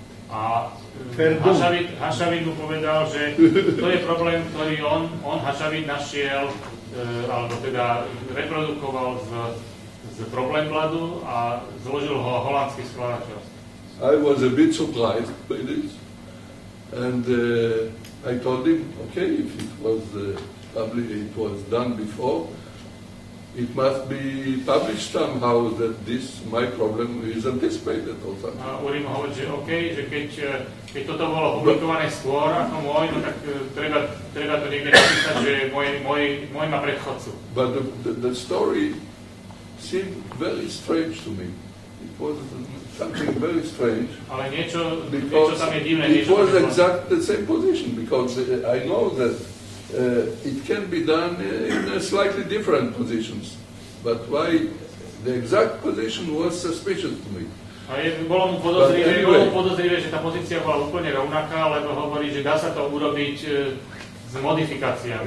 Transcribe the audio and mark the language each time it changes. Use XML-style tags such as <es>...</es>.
<sk>A Hashavit mu povedal, že to je problém, ktorý on Hashavit našiel, alebo teda reprodukoval z Problemblattu a zložil ho holandský skladateľ.</sk> <en>I was a bit surprised by this, and I told him, okay, if it was published, it was done before, it must be published somehow that my problem is anticipated or something.</en> <sk>A Uri mu hovorí, že OK, že keď toto bolo publikované skôr ako môj, no tak treba to niekde napísať, že môj má predchodcu.</sk> <en>But the story seemed very strange to me. It was something very strange.</en> <sk>Ale niečo tam je divné.</sk> <en>It was exactly the same position, because I know that it can be done in slightly different positions, but why the exact position was suspicious to me.</en> <sk>Bolo mu podozrivé, že tá pozícia bola úplne rovnaká, lebo hovorí, že dá sa to urobiť s modifikáciami.</sk>